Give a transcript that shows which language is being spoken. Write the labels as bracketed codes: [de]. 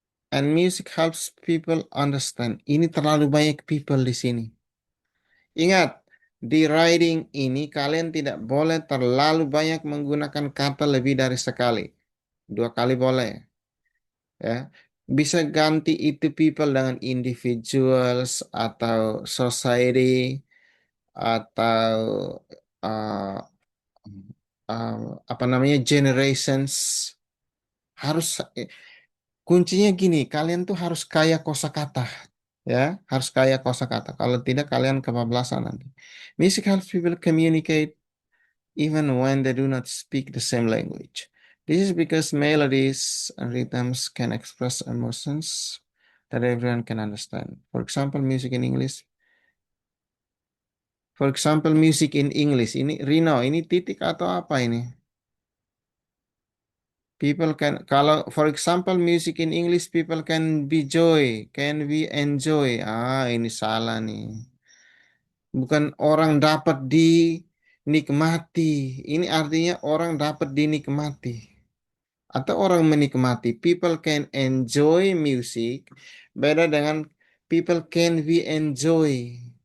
[en] And music helps people understand. [id] Ini terlalu banyak people di sini. Ingat, di writing ini kalian tidak boleh terlalu banyak menggunakan kata lebih dari sekali. 2 kali boleh. Ya. Bisa ganti itu people dengan individuals atau society atau uh, apa namanya generations. Harus kuncinya gini, kalian tuh harus kaya kosakata, ya, harus kaya kosakata. Kalau tidak kalian kebablasan nanti. [en] Music helps people communicate even when they do not speak the same language. This is because melodies and rhythms can express emotions that everyone can understand. For example, music in English. For example, music in English. [id] Ini Rino, ini titik atau apa ini? [en] People can, kalau for example music in English, people can be joy, can be enjoy. [id] Ah, ini salah nih. Bukan orang dapat dinikmati. Ini artinya orang dapat dinikmati. Atau orang menikmati. [en] People can enjoy music. [id] Beda dengan [en] people can be enjoy.